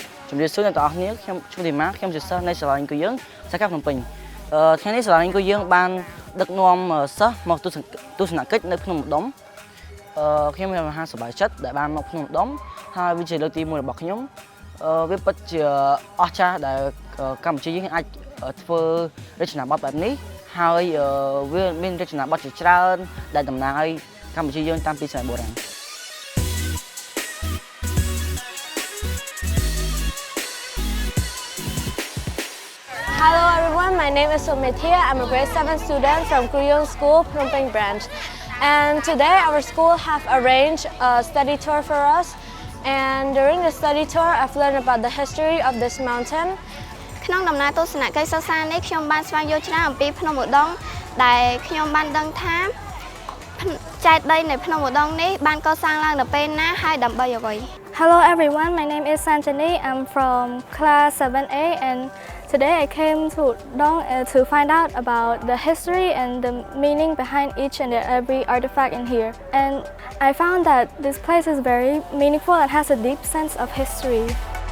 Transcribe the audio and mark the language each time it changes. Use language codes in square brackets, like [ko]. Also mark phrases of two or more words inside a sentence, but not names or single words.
[km] ជំរាបសួរអ្នកទាំងអស់គ្នាខ្ញុំឈ្មោះធីម៉ាខ្ញុំជាសិស្សនៃសាលាអង្គរយើងសាខាភ្នំពេញថ្ងៃនេះសាលាអង្គរយើងបានដឹកនាំសិស្សមកទស្សនកិច្ចនៅភ្នំឧដុំខ្ញុំមានមហាសប្បាយចិត្តដែលបានមកភ្នំឧដុំហើយវាជាលើកទី1របស់ខ្ញុំវាពិតជាអស្ចារ្យដែលកម្ពុជាយើងអាចធ្វើរចនាប័ទ្មបែបនេះហើយវាមានរចនាប័ទ្មជាច្រើនដែលតំណាងឲ្យកម្ពុជាយើងតាំងពីសម័យបុរាណ [en] Hello everyone, my name is Soumithya. I'm a grade 7 student from Kruyong School, Phnom Penh branch. And today our school have arranged a study tour for us. And during the study tour, I've learned about the history of this mountain. [km] ក្នុងដំណើរទស្សនកិច្ចសិក្សានេះខ្ញុំបានស្វែងយល់ច្រើនអំពីភ្នំឧដុង្គដែលខ្ញុំបានដឹងថាចេតិយនៃភ្នំឧដុង្គនេះបានកសាងឡើងនៅពេលណាហើយដើម្បីអ្វី [en] Hello everyone, my name is Sanjani. I'm from class 7A and today I came to Udong to find out about the history and the meaning behind each and every artifact in here. And I found that this place is very meaningful and has a deep sense of history.